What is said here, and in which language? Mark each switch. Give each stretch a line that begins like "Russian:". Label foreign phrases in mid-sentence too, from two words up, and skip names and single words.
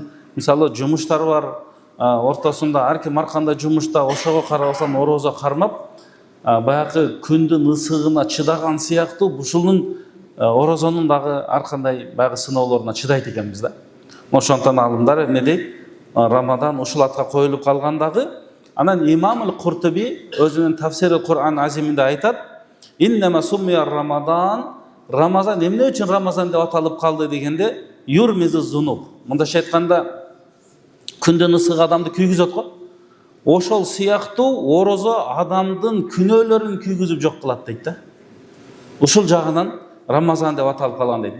Kyrgyz: Мисалы жумуштар бар, ортосунда ар ким ар кандай жумушта, ошого карабастан орозо кармап, баягы күндүн ысыгына чыдаган сыяктуу ушунун орозонун дагы ар кандай баягы сыноолоруна чыдайт экенбиз да. Ошондон алымдар эмне дейт? Рамадан ушул атка коюлуп калгандагы. Анан Имам Куртуби өзүнүн Тафсирul Кур'ан Азиминде айтат:
Arabic: إنما سمي رمضان,
Kyrgyz: Рамазан эмне үчүн Рамазан деп аталып калды дегенде,
Arabic: يرمض الذنوب.
Kyrgyz: Мындайча айтканда, күндүн ысыгы адамды күйгүзөт го. Ошол сыяктуу орозо адамдын күнөөлөрүн күйгүзүп жок кылат дейт да. Ушул жагынан Рамазан деп аталып калган дейт.